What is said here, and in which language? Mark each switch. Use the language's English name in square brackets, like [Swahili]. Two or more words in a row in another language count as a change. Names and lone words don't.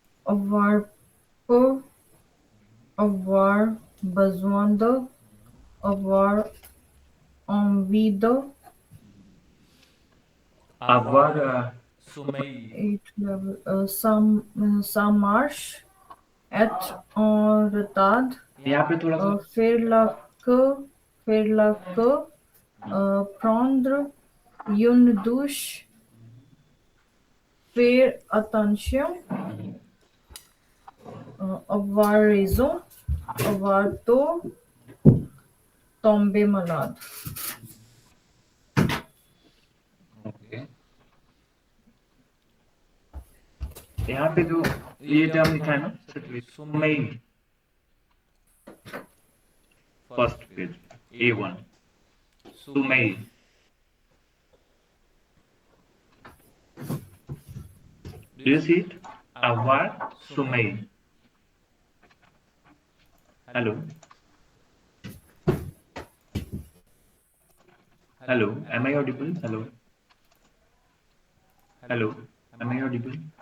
[French] avoir peu, avoir besoin de, avoir envie de, Avoir sommeil. et ça marche, être en retard, [Hindi] यहाँ पे थोड़ा सा [French] faire la queue, faire la queue, prendre une douche, faire attention, avoir raison, avoir tort, tomber malade. [English] okay. [Hindi] यहाँ पे जो ये टर्म लिखा है ना sommeil, [English] first page [Hindi] A1, sommeil, [English] do you see it? [French] Avoir sommeil. [English] Hello, hello, am I audible? Hello, hello, am I audible?